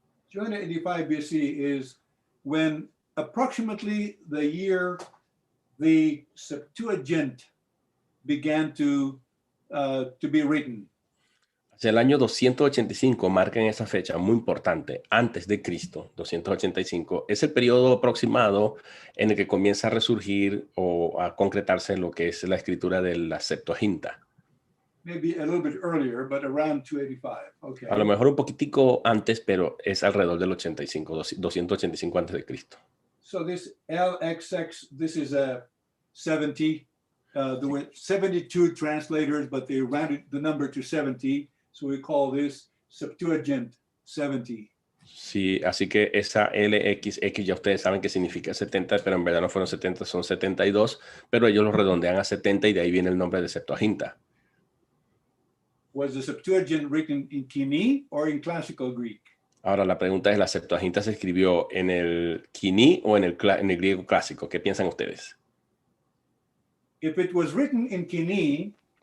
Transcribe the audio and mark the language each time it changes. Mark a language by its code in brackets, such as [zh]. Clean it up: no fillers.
[en] 285 BC is when approximately the year the Septuagint began to be written. [es] Hacia el año 285 marcan esa fecha muy importante, antes de Cristo, 285. Es el periodo aproximado en el que comienza a resurgir o a concretarse lo que es la escritura de la Septuaginta. [en] Maybe a little bit earlier, but around 285. Okay. [es] A lo mejor un poquitico antes, pero es alrededor del 85, 285 antes de Cristo. [en] So this LXX, this is a 70. There were 72 translators, but they rounded the number to 70. So we call this Septuagint 70. [es] Sí, así que esa LXX ya ustedes saben que significa 70, pero en verdad no fueron 70, son 72, pero ellos lo redondean a 70 y de ahí viene el nombre de Septuaginta. [en] Was the Septuagint written in KOINE or in classical Greek? [es] Ahora la pregunta es, ¿la Septuaginta se escribió en el KOINE o en el griego clásico? ¿Qué piensan ustedes? [en] If it was written in KOINE,